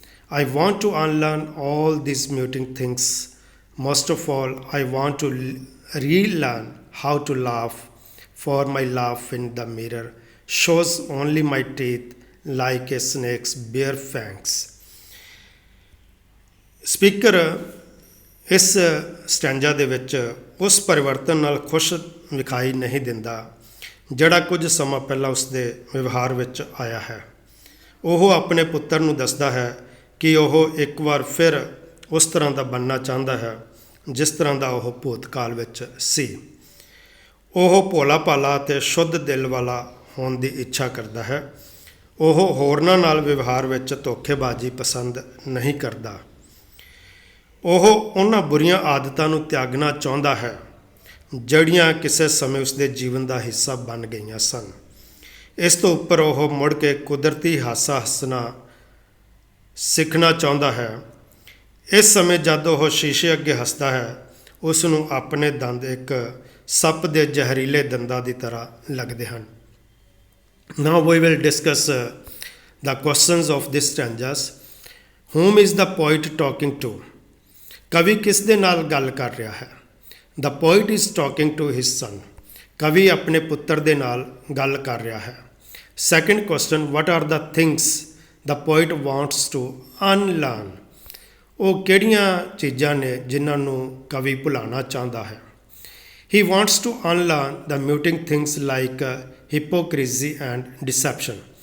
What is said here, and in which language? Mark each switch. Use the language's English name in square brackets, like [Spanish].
[English] I want to unlearn all these muting things. Most of all, I want to relearn how to laugh, for my laugh in the mirror shows only my teeth like a snake's bare fangs. [Punjabi] Speaker ਇਸ stanza ਦੇ ਵਿੱਚ ਉਸ ਪਰਿਵਰਤਨ ਨਾਲ ਖੁਸ਼ ਵਿਖਾਈ ਨਹੀਂ ਦਿੰਦਾ ਜਿਹੜਾ ਕੁਝ ਸਮਾਂ ਪਹਿਲਾਂ ਉਸ ਦੇ ਵਿਵਹਾਰ ਵਿੱਚ ਆਇਆ ਹੈ। ਉਹ ਆਪਣੇ ਪੁੱਤਰ ਨੂੰ ਦੱਸਦਾ ਹੈ ਕਿ ਉਹ ਇੱਕ ਵਾਰ ਫਿਰ ਉਸ ਤਰ੍ਹਾਂ ਦਾ ਬਣਨਾ ਚਾਹੁੰਦਾ ਹੈ ਜਿਸ ਤਰ੍ਹਾਂ ਦਾ ਉਹ ਭੂਤਕਾਲ ਵਿੱਚ ਸੀ। ਉਹ ਭੋਲਾ ਭਾਲਾ ਅਤੇ ਸ਼ੁੱਧ ਦਿਲ ਵਾਲਾ ਹੋਣ ਦੀ ਇੱਛਾ ਕਰਦਾ ਹੈ। ਉਹ ਹੋਰਨਾਂ ਨਾਲ ਵਿਵਹਾਰ ਵਿੱਚ ਧੋਖੇਬਾਜ਼ੀ ਪਸੰਦ ਨਹੀਂ ਕਰਦਾ। ਉਹ ਉਹਨਾਂ ਬੁਰੀਆਂ ਆਦਤਾਂ ਨੂੰ ਤਿਆਗਣਾ ਚਾਹੁੰਦਾ ਹੈ ਜਿਹੜੀਆਂ ਕਿਸੇ ਸਮੇਂ ਉਸਦੇ ਜੀਵਨ ਦਾ ਹਿੱਸਾ ਬਣ ਗਈਆਂ ਸਨ। ਇਸ ਤੋਂ ਉੱਪਰ ਉਹ ਮੁੜ ਕੇ ਕੁਦਰਤੀ ਹਾਸਾ ਹੱਸਣਾ ਸਿੱਖਣਾ ਚਾਹੁੰਦਾ ਹੈ। ਇਸ ਸਮੇਂ ਜਦ ਉਹ ਸ਼ੀਸ਼ੇ ਅੱਗੇ ਹੱਸਦਾ ਹੈ ਉਸ ਨੂੰ ਆਪਣੇ ਦੰਦ ਇੱਕ ਸੱਪ ਦੇ ਜ਼ਹਿਰੀਲੇ ਦੰਦਾਂ ਦੀ ਤਰ੍ਹਾਂ ਲੱਗਦੇ ਹਨ। [English] Now we will discuss the questions of this stanzas. Whom is the poet talking to? [Punjabi] ਕਵੀ ਕਿਸ ਦੇ ਨਾਲ ਗੱਲ ਕਰ ਰਿਹਾ ਹੈ? [English] The poet is talking to his son. [Punjabi] ਕਵੀ ਆਪਣੇ ਪੁੱਤਰ ਦੇ ਨਾਲ ਗੱਲ ਕਰ ਰਿਹਾ ਹੈ। [English] Second question, what are the things the poet wants to unlearn? [Punjabi] ਉਹ ਕਿਹੜੀਆਂ ਚੀਜ਼ਾਂ ਨੇ ਜਿਨ੍ਹਾਂ ਨੂੰ ਕਵੀ ਭੁਲਾਉਣਾ ਚਾਹੁੰਦਾ ਹੈ? [English] He wants to unlearn the muting things like hypocrisy and deception.